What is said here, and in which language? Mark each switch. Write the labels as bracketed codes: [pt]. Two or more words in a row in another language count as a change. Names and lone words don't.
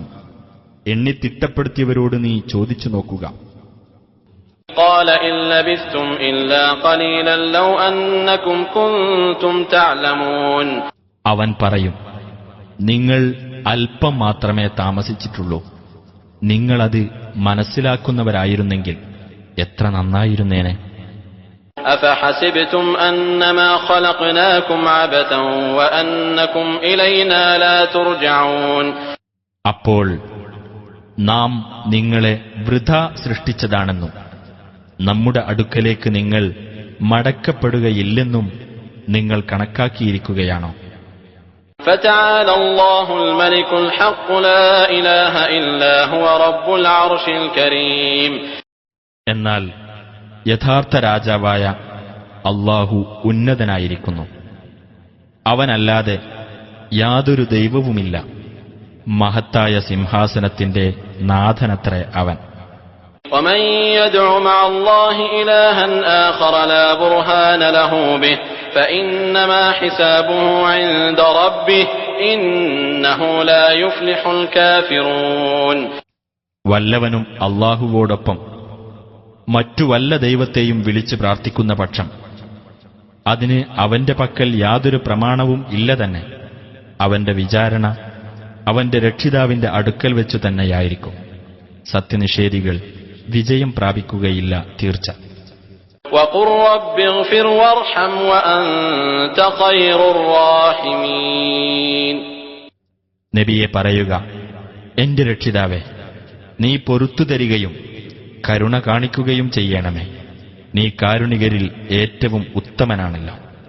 [ml] എണ്ണി തിട്ടപ്പെടുത്തിയവരോട് നീ ചോദിച്ചു നോക്കുക. [ar] قال إن لبثتم إلا قليلا لو أنكم كنتم تعلمون. [ml] അവൻ പറയും, നിങ്ങൾ അല്പം മാത്രമേ താമസിച്ചിട്ടുള്ളൂ. നിങ്ങളത് മനസ്സിലാക്കുന്നവരായിരുന്നെങ്കിൽ എത്ര നന്നായിരുന്നേനെ. [ar] أفحسبتم أنما خلقناكم عبثا وأنكم إلينا لا ترجعون. [ml] അപ്പോൾ നാം നിങ്ങളെ വൃഥ സൃഷ്ടിച്ചതാണെന്നും നമ്മുടെ അടുക്കലേക്ക് നിങ്ങൾ മടക്കപ്പെടുകയില്ലെന്നും നിങ്ങൾ കണക്കാക്കിയിരിക്കുകയാണോ? [ar] فتعالى الله الملك الحق لا إله إلا هو رب العرش الكريم. [ml] എന്നാൽ യഥാർത്ഥ രാജാവായ അല്ലാഹു ഉന്നതനായിരിക്കുന്നു. അവനല്ലാതെ യാതൊരു ദൈവവുമില്ല. മഹത്തായ സിംഹാസനത്തിന്റെ നാഥനത്രേ അവൻ. [ar] ومن يدع مع الله إلها آخر لا برهان له به فإنما حسابه عند ربه إنه لا يفلح الكافرون. [ml] വല്ലവനും അല്ലാഹുവോടൊപ്പം മറ്റു വല്ല ദൈവത്തെയും വിളിച്ച് പ്രാർത്ഥിക്കുന്ന പക്ഷം അതിന് അവന്റെ പക്കൽ യാതൊരു പ്രമാണവും ഇല്ല തന്നെ. അവന്റെ വിചാരണ അവന്റെ രക്ഷിതാവിന്റെ അടുക്കൽ വെച്ചു തന്നെയായിരിക്കും. സത്യനിഷേധികൾ വിജയം പ്രാപിക്കുകയില്ല തീർച്ച. [ar] وقل رب اغفر وارحم وأنت خير الراحمين. [ml] നബിയെ പറയുക, എന്റെ രക്ഷിതാവേ, നീ പൊറുത്തു തരികയും കരുണ കാണിക്കുകയും ചെയ്യണമേ. നീ കാരുണികരിൽ ഏറ്റവും ഉത്തമനാണല്ലോ.